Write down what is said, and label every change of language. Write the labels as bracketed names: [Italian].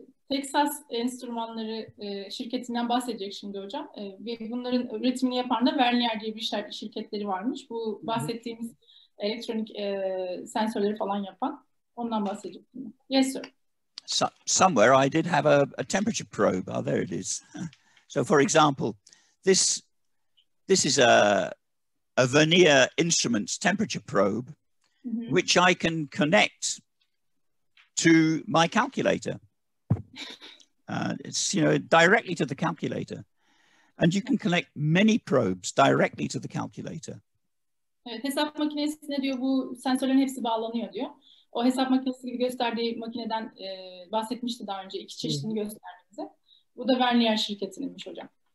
[Turkish] Texas enstrümanları şirketinden bahsedecek şimdi hocam. Ve bunların üretimini yapan da Vernier diye bir şirketleri varmış. Bu bahsettiğimiz elektronik sensörleri falan yapan. Ondan bahsedecek. [English] Yes, sir. Somewhere I did have a temperature probe. Oh, there it is. So, for example, this is a Vernier Instruments temperature probe, which I can connect to my calculator. It's, you know, directly to the calculator, and you can connect many probes directly to the calculator. [Turkish] Evet, hesap makinesine diyor bu sensörlerin hepsi bağlanıyor diyor. O hesap makinesi gibi gösterdiği makineden bahsetmişti daha önce. 2 çeşidini gösterdi bize. Bu da Vernier şirketinmiş hocam.